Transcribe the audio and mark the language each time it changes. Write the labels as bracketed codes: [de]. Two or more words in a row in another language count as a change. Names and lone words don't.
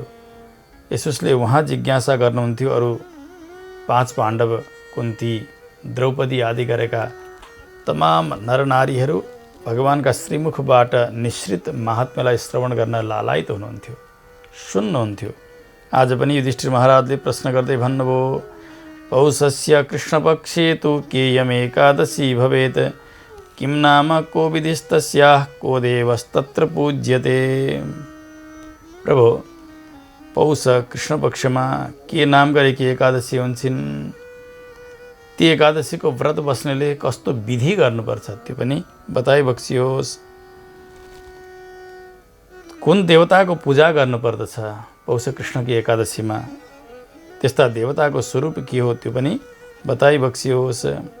[ne] यसोस्ले उहाँ जिज्ञासा गर्नुहुन्थ्यो अरू 5 पाण्डव कुन्ती, द्रौपदी आदि गरेका तमाम नरनारीहरू भगवानका श्रीमुखबाट निश्रित महात्म्यलाई श्रवण गर्न लालायित हुनुहुन्थ्यो, सुन्नुहुन्थ्यो। आज पनि युधिष्ठिर महाराजले प्रश्न गर्दै भन्नुभयो, [sa] पौषस्य कृष्णपक्षे तु केयमेकादशी भवेत्, किं नाम को विधिस्तस्याः को देवस्तत्र पूज्यते। [ne] प्रभु, पौष कृष्णपक्षमा के नाम गरेकी एकादशी हुन्छन्? ती एकादशीको व्रत बस्नेले कस्तो विधि गर्नुपर्छ त्यो पनि बताइबक्सियोस्। कुन देवताको पूजा गर्नुपर्दछ पौष कृष्णकी एकादशीमा, त्यस्ता देवताको स्वरूप के हो त्यो पनि बताइबक्सियोस्।